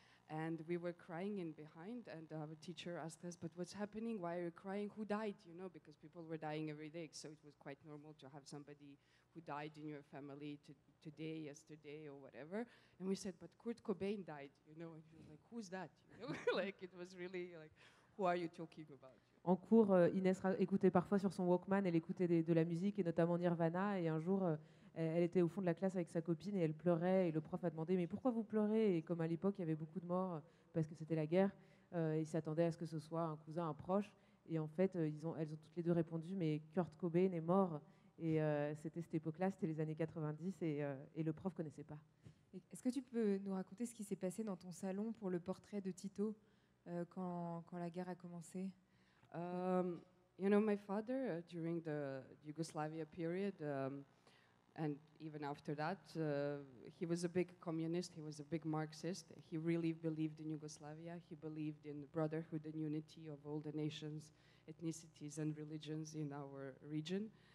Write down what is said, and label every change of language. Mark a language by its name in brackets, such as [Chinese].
[English] And we were crying in behind, and our teacher asked us, but what's happening? Why are you crying? Who died? You know, because people were dying every day, so it was quite normal to have somebody who died in your family today, yesterday, or whatever. And we said, but Kurt Cobain died, you know, and she was like, who's that? You know, like it was really like, who are you talking about? [French] En cours, Inès écoutait parfois sur son Walkman, elle écoutait de la musique, et notamment Nirvana, et un jour, elle était au fond de la classe avec sa copine, et elle pleurait, et le prof a demandé « Mais pourquoi vous pleurez ?» Et comme à l'époque, il y avait beaucoup de morts, parce que c'était la guerre, Ils s'attendaient à ce que ce soit un cousin, un proche. Et en fait, elles ont toutes les deux répondu, mais Kurt Cobain est mort. Et c'était cette époque-là, c'était les années 90, et le prof ne connaissait pas. Est-ce que tu peux nous raconter ce qui s'est passé dans ton salon pour le portrait de Tito quand la guerre a commencé? [English] You know, my father, during the Yugoslavia period, and even after that, he was a big communist, he was a big Marxist. He really believed in Yugoslavia. He believed in brotherhood and unity of all the nations, ethnicities, and religions in our region.